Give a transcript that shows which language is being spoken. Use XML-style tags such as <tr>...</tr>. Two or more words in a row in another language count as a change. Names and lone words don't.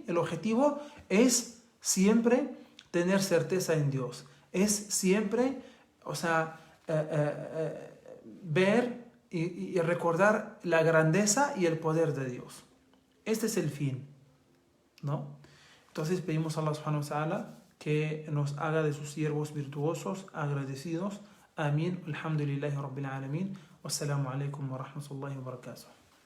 <es>El objetivo es siempre tener certeza en Dios, es siempre, ver y recordar la grandeza y el poder de Dios. Este es el fin, ¿no? Entonces pedimos a Allah</es> <ar>سبحانه وتعالى</ar> <es>que nos haga de sus siervos virtuosos, agradecidos. Amén.</es> <ar>الحمد لله رب العالمين والسلام عليكم ورحمة الله وبركاته.</ar>